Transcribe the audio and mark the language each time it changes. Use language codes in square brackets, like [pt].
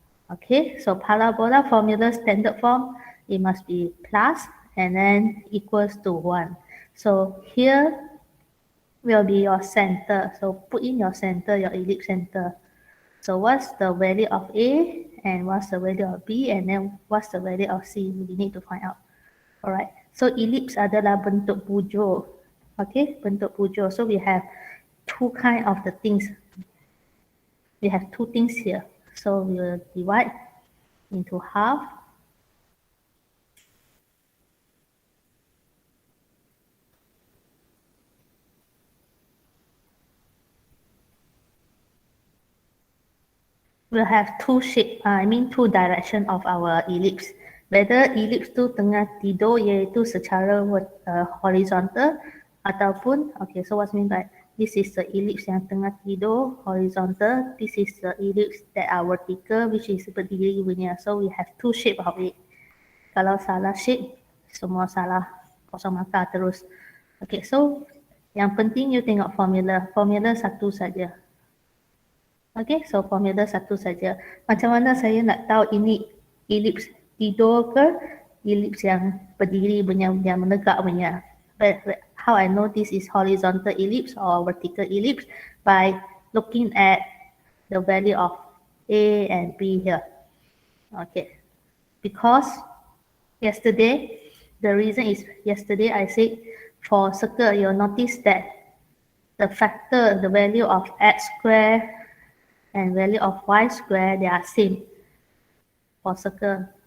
[en] Okay, so parabola formula standard form, it must be plus and then equals to 1. So here will be your center. So put in your center, your ellipse center. So what's the value of A and what's the value of B and then what's the value of C? We need to find out. Alright. [ms] So ellipse adalah bentuk bujur. Okay, bentuk bujur. [en] So we have two kind of the things. We have two things here. So we will divide into half. We'll have two two direction of our ellipse. Whether ellipse [ms] tu tengah tidur iaitu secara [en] horizontal [ms] ataupun, [en] okay, so what's mean by this is the ellipse [ms] yang tengah tidur [en] horizontal, this is the ellipse that are vertical which is [ms] berdiri punya. [en] So we have two shape of it. [ms] Kalau salah shape, semua salah, kosong mata terus. Okay, so yang penting you tengok formula. Formula satu saja. Okay, so formula satu saja. Macam mana saya nak tahu ini ellipse tidur ke ellipse yang berdiri punya, yang menegak punya? [en] But how I know this is horizontal ellipse or vertical ellipse? By looking at the value of A and B here. Okay, because yesterday, the reason is yesterday I said for circle, you'll notice that the factor, the value of x squared and value of y squared, they are same for circle.